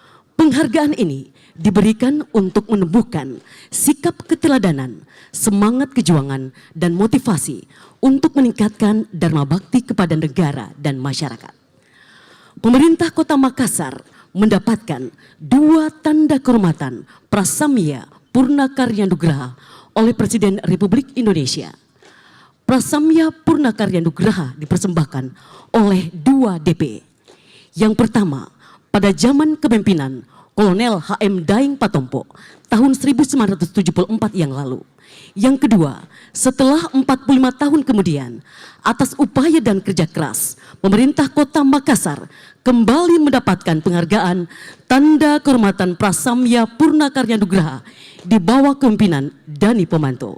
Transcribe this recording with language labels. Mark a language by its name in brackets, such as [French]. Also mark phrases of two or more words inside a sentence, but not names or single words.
[Indonesian] Penghargaan ini diberikan untuk menumbuhkan sikap keteladanan, semangat kejuangan, dan motivasi untuk meningkatkan dharma bakti kepada negara dan masyarakat. Pemerintah Kota Makassar mendapatkan 2 tanda kehormatan Prasamya Purnakarya Nugraha oleh Presiden Republik Indonesia. Prasamya Purnakarya Nugraha dipersembahkan oleh 2 DP. Yang pertama, pada zaman kepemimpinan Kolonel HM Daeng Patompo tahun 1974 yang lalu. Yang kedua, setelah 45 tahun kemudian, atas upaya dan kerja keras, pemerintah Kota Makassar kembali mendapatkan penghargaan Tanda Kehormatan Prasamya Purnakarya Nugraha di bawah kepemimpinan Dani Pomanto.